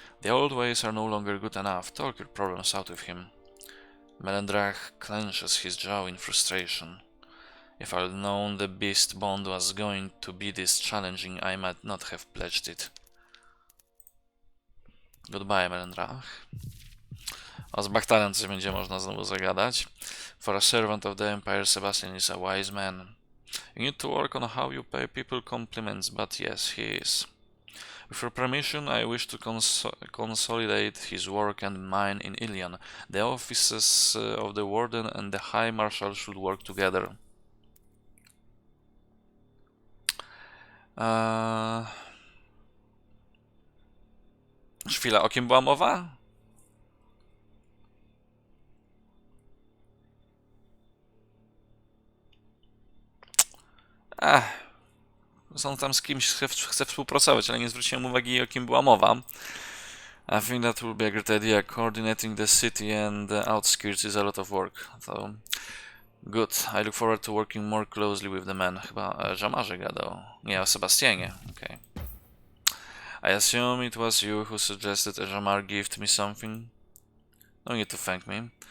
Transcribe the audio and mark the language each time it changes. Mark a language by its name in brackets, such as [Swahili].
[English] The old ways are no longer good enough. Talk your problems out with him. Melendrach clenches his jaw in frustration. If I'd known the beast bond was going to be this challenging, I might not have pledged it. Goodbye, Melendrach. [Polish] A z Bachtarem coś będzie można znowu zagadać. [English] For a servant of the Empire, Sebastian is a wise man. You need to work on how you pay people compliments, but yes, he is. With your permission, I wish to consolidate his work and mine in Ilion. The offices of the Warden and the High Marshal should work together. [Polish] Chwila, o kim była mowa? On tam z kimś chce współpracować, ale nie zwróciłem uwagi, o kim była mowa. [English] I think that will be a great idea. Coordinating the city and the outskirts is a lot of work. So, good. I look forward to working more closely with the men. [Polish] Chyba Jamarze gadał. Nie, o Sebastianie. [English] Okay. I assume it was you who suggested Jamar gift me something. No need to thank me.